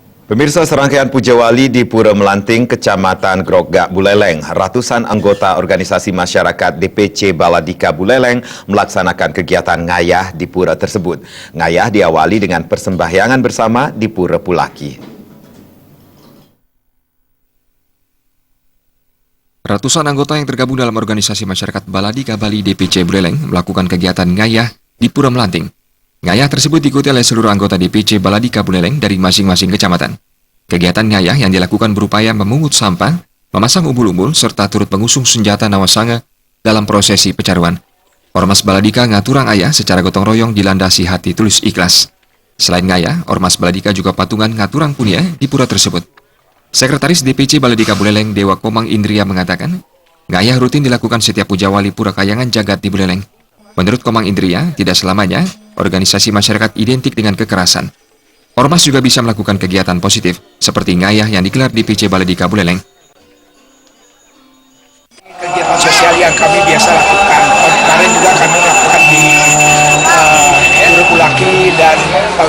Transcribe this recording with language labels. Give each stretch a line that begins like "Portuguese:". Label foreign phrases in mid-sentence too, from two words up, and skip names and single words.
Indonesian: Pemirsa, serangkaian puja wali di Pura Melanting, Kecamatan Grogak, Buleleng. Ratusan anggota organisasi masyarakat DPC Baladika Buleleng melaksanakan kegiatan ngayah di pura tersebut. Ngayah diawali dengan persembahyangan bersama di Pura Pulaki. Ratusan anggota yang tergabung dalam organisasi masyarakat Baladika Bali DPC Buleleng melakukan kegiatan ngayah di Pura Melanting. Ngayah tersebut diikuti oleh seluruh anggota DPC Baladika Buleleng dari masing-masing kecamatan. Kegiatan ngayah yang dilakukan berupaya memungut sampah, memasang umbul-umbul, serta turut mengusung senjata nawasanga dalam prosesi pecaruan. Ormas Baladika
Balinese: ngaturang ayah
Indonesian: secara gotong royong dilandasi hati tulus ikhlas. Selain ngayah, Ormas Baladika juga patungan
Balinese: ngaturang punia
Indonesian: di pura tersebut. Sekretaris DPC Baladika Buleleng Dewa Komang Indria mengatakan, ngayah rutin dilakukan setiap puja wali Pura Kayangan Jagat di Buleleng. Menurut Komang Indria, tidak selamanya organisasi masyarakat identik dengan kekerasan. Ormas juga bisa melakukan kegiatan positif, seperti ngayah yang digelar di DPC Baladika Buleleng. Kegiatan sosial yang kami biasa lakukan, kemarin juga kami lakukan di Pura Pulaki, dan tahun